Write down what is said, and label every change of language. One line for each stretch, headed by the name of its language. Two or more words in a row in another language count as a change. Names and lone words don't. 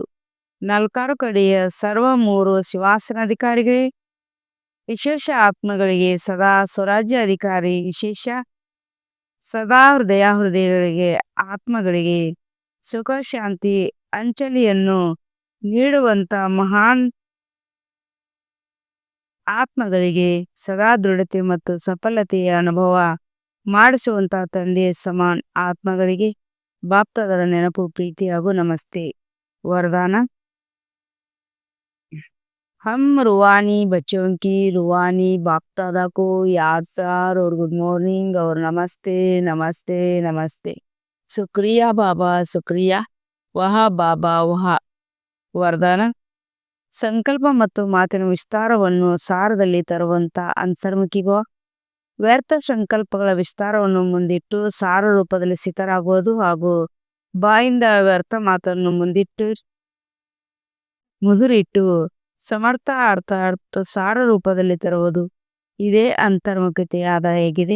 Kannada: 4 ಕಡೆಯ ಸರ್ವ 3 ಸಿಂಹಾಸನಾಧಿಕಾರಿಗಳೇ, ವಿಶೇಷ ಆತ್ಮಗಳಿಗೆ ಸದಾ ಸ್ವರಾಜ್ಯ ಅಧಿಕಾರಿ, ವಿಶೇಷ ಸದಾ ಹೃದಯಗಳಿಗೆ ಆತ್ಮಗಳಿಗೆ ಸುಖ ಶಾಂತಿ ಅಂಚಲಿಯನ್ನು ನೀಡುವಂತ ಮಹಾನ್ ಆತ್ಮಗಳಿಗೆ ಸದಾ ದೃಢತೆ ಮತ್ತು ಸಫಲತೆಯ ಅನುಭವ ಮಾಡಿಸುವಂತ ತಂದೆಯ ಸಮಾನ್ ಆತ್ಮಗಳಿಗೆ ಬಾಪ್ದಾದರ ನೆನಪು, ಪ್ರೀತಿ ಹಾಗೂ ನಮಸ್ತೆ.
Hindi: वरदान। हम रूहानी बच्चों की रूहानी बाप दादा को याद सार और
English: good morning
Hindi: और नमस्ते नमस्ते नमस्ते। शुक्रिया बाबा, शुक्रिया वह बाबा वह।
Kannada: ವರದಾನ. ಸಂಕಲ್ಪ ಮತ್ತು ಮಾತಿನ ವಿಸ್ತಾರವನ್ನು ಸಾರದಲ್ಲಿ ತರುವಂತ ಅಂತರ್ಮುಖಿಗೋ, ವ್ಯರ್ಥ ಸಂಕಲ್ಪಗಳ ವಿಸ್ತಾರವನ್ನು ಮುಂದಿಟ್ಟು ಸಾರ ರೂಪದಲ್ಲಿ ಸಿದ್ಧರಾಗುವುದು ಹಾಗೂ ಬಾಯಿಂದ ವ್ಯರ್ಥ ಮಾತನ್ನು ಮುದುರಿಟ್ಟು ಸಮರ್ಥ ಅರ್ಥ ಸಾರ ರೂಪದಲ್ಲಿ ತರುವುದು, ಇದೇ ಅಂತರ್ಮುಖತೆಯಾದ ಹೇಗಿದೆ.